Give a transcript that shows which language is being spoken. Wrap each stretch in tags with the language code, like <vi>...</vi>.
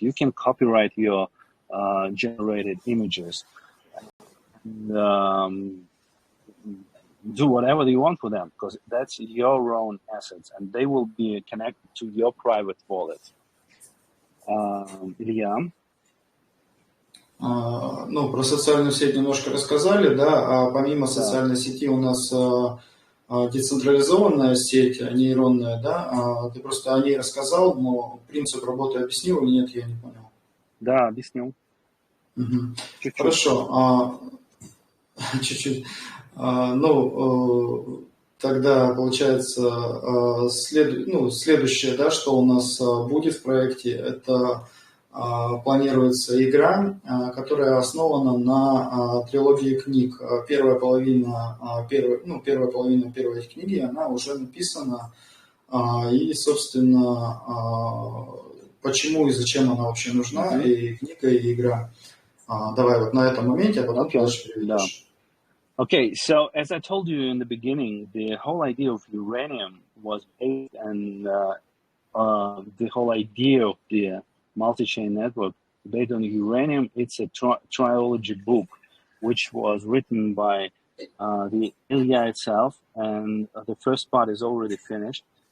<en>You can copyright your generated images. And, do whatever you want for them, because that's your own assets, and they will be connected to your private wallet.</en> <ru>Илья? Ну, про социальную сеть немножко рассказали, да, а помимо социальной сети у нас децентрализованная сеть нейронная, да, ты просто о ней рассказал, но принцип работы объяснил или нет, я не понял. Да, объяснил. Чуть-чуть. Хорошо, чуть-чуть. Ну, тогда получается следующее, да, что у нас будет в проекте, это планируется игра, которая основана на трилогии книг. Первая половина первой книги, она уже написана, и, собственно, почему и зачем она вообще нужна, и книга, и игра. Давай вот на этом моменте, а потом дальше перейдешь.</ru> <en>Okay, so as I told you in the beginning, the whole idea of uranium was based on the whole idea of the MultiChain network based on uranium. It's a trilogy book, which was written by the Ilya itself, and the first part is already finished.</en>